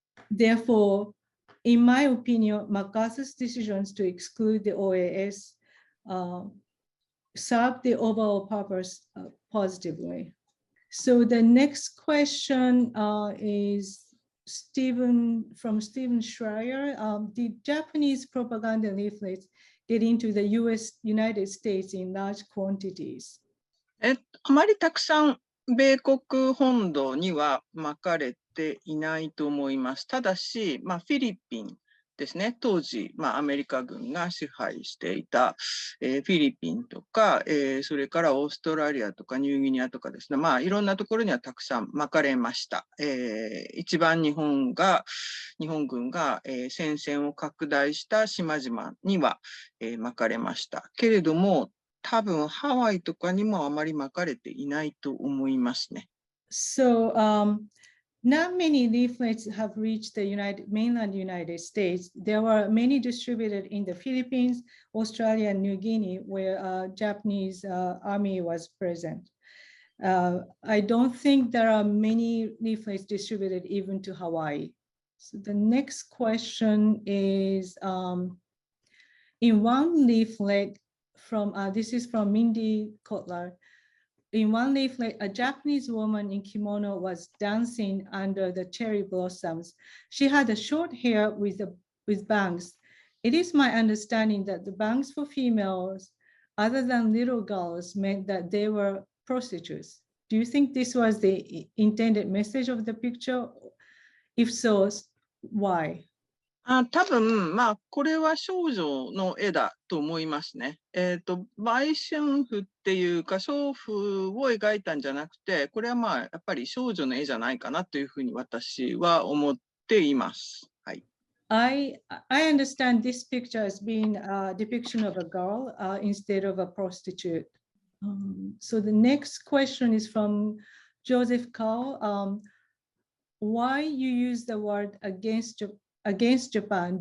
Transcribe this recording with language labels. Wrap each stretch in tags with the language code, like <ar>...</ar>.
<en>Therefore, in my opinion, MacArthur's decisions to exclude the OAS served the overall purpose positively. So the next question is Stephen Schreier. Did Japanese propaganda leaflets get into the United States in large quantities?</en> <ja>あまりたくさん米国本土にはまかれていないと思います。ただし、フィリピンですね、当時、アメリカ軍が支配していた、フィリピンとか、それからオーストラリアとかニューギニアとかですね、いろんなところにはたくさんまかれました。一番日本軍が、戦線を拡大した島々には、まかれました。けれども、多分ハワイとかにもあまりまかれていないと思いますね。</ja> <en>So, not many leaflets have reached the mainland United States. There were many distributed in the Philippines, Australia, and New Guinea, where Japanese army was present. I don't think there are many leaflets distributed even to Hawaii. So the next question is, in one leaflet this is from Mindy Kotler. In one leaflet, a Japanese woman in kimono was dancing under the cherry blossoms. She had a short hair with bangs. It is my understanding that the bangs for females, other than little girls, meant that they were prostitutes. Do you think this was the intended message of the picture? If so, why?</en> <ja>多分、これは少女の絵だと思いますね。売春婦っていうか、娼婦を描いたんじゃなくて、これはやっぱり少女の絵じゃないかなというふうに私は思っています。はい。</ja> <en>I understand this picture as being a depiction of a girl instead of a prostitute. So the next question is from Joseph Kao. Why you use the word against Japan?</en>